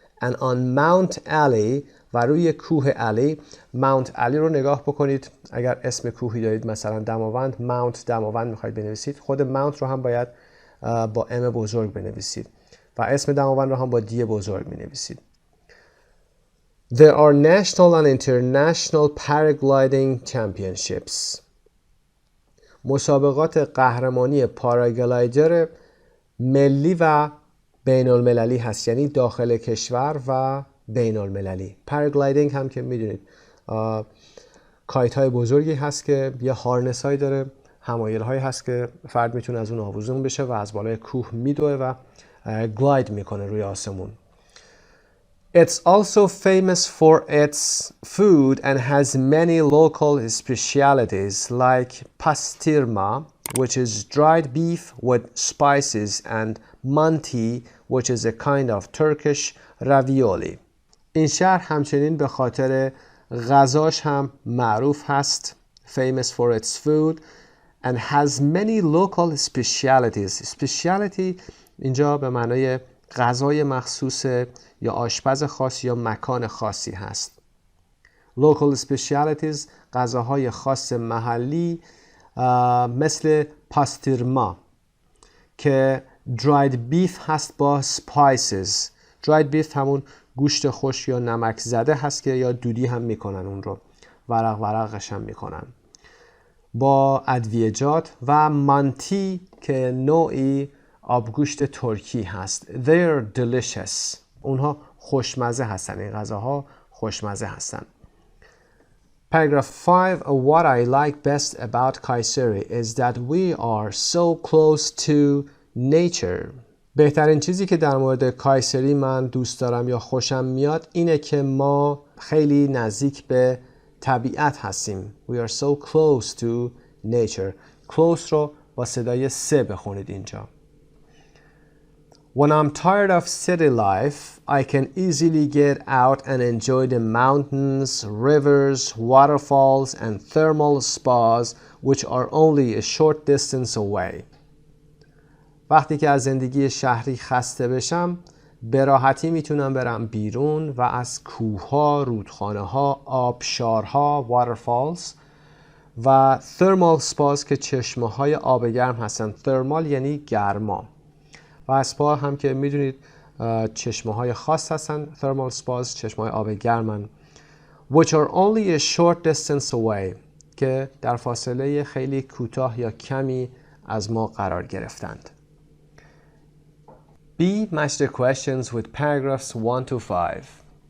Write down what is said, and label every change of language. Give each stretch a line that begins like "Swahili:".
English: and on Mount Ali
Persian: و روی کوه علی ماونت علی رو نگاه بکنید اگر اسم کوهی دارید مثلا دماوند ماونت دماوند میخواید بنویسید خود ماونت رو هم باید با ام بزرگ بنویسید و اسم دماوند رو هم با دی بزرگ می نویسید.
English: There are national and international paragliding championships.
Persian: مسابقات قهرمانی پاراگلایدر ملی و بین المللی هست، یعنی داخل کشور و بین المللی. پاراگلایدینگ هم که میدونید کایت های بزرگی هست که یه هارنس هایی داره، حمایل هایی هست که فرد میتونه از اون آویزون بشه و از بالای کوه میدوه و گلاید میکنه روی آسمون.
English: It's also famous for its food and has many local specialities like pastirma, which is dried beef with spices, and manti, which is a kind of Turkish ravioli.
Persian: این شهر همچنین به خاطر غذاش هم معروف هست.
English: Famous for its food and has many local specialities.
Persian: Speciality اینجا به معنای غذای مخصوص یا آشپز خاص یا مکان خاصی هست. Local specialities غذاهای خاص محلی مثل پاستیرما که dried beef هست با spices. dried beef همون گوشت خشک یا نمک زده هست که یا دودی هم میکنن، اون رو ورقش هم میکنن با ادویه‌جات. و مانتی که نوعی آبگوشت ترکی هست.
English: They're delicious.
Persian: اونها خوشمزه هستن، این غذاها خوشمزه هستن.
English: Paragraph 5. What I like best about Kayseri is that we are so close to nature.
Persian: بهترین چیزی که در مورد کایسری من دوست دارم یا خوشم میاد اینه که ما خیلی نزدیک به طبیعت هستیم.
English: We are so close to nature.
Persian: Close رو با صدای سه بخونید اینجا.
English: When I'm tired of city life, I can easily get out and enjoy the mountains, rivers, waterfalls, and thermal spas, which are only a short distance away.
Persian: وقتی که از زندگی شهری خسته بشم، به راحتی میتونم برم بیرون و از کوه‌ها، رودخانه‌ها، آبشارها، waterfalls و thermal spas که چشمه‌های آب گرم هستن. thermal یعنی گرما و اسپا هم که میدونید چشمه‌های خاص هستن. thermal spas چشمه‌های آب گرمن.
English: which are only a short distance away
Persian: که در فاصله خیلی کوتاه یا کمی از ما قرار گرفتند.
English: B. Match the questions with paragraphs 1 to 5.